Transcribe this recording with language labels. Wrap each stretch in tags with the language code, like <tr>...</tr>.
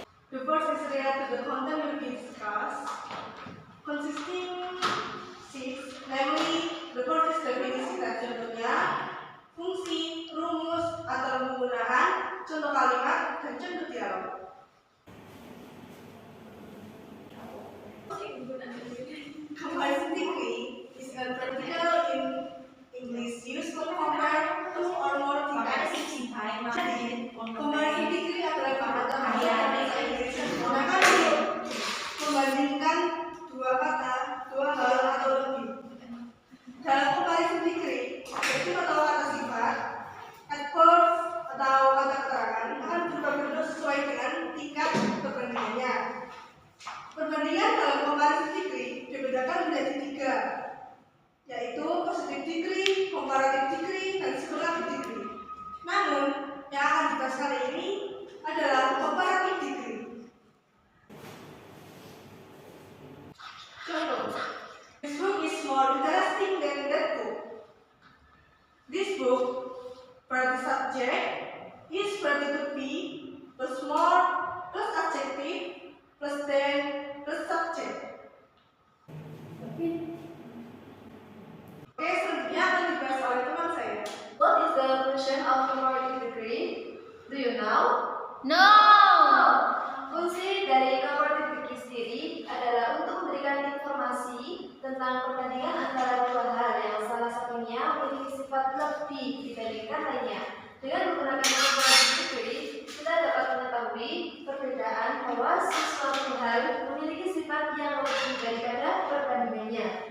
<en>The first is related to the content will be discussed, consisting six, namely the first is</en> <id>definisi dan contohnya, fungsi, rumus atau penggunaan, contoh kalimat, dan contoh dialog.</id> <en>Comparison degree is a practical in English used to compare two or more things.</en> <id>Jadi, comparison degree adalah kata yang bahasa Inggris yang digunakan untuk membandingkan dua kata, dua hal atau lebih. Dalam comparison degree, yaitu atau kata sifat, adverb atau kata keterangan akan berubah bentuk sesuai dengan tingkat perbandingannya. Perbandingan dalam comparison degree dibedakan menjadi tiga, yaitu positive degree, comparative degree, dan superlative degree. Namun, yang akan dibahas kali ini adalah comparative degree.</id> <en>Contoh, this book is more interesting than that book. This book, berarti subject, is berarti to be, plus more, plus adjective, plus than, plus subject.</en> <id>Oke, selanjutnya akan dibahas oleh teman saya.</id> <en>What is the function of comparative degree? Do you know? No.</en> <id>Fungsi dari comparative degree sendiri adalah untuk memberikan informasi tentang perbandingan antara dua hal yang salah satunya memiliki sifat lebih dibandingkan lainnya. Dengan menggunakan comparative degree, kita dapat mengetahui perbedaan bahwa sesuatu hal memiliki sifat yang lebih daripada perbandingannya.</id>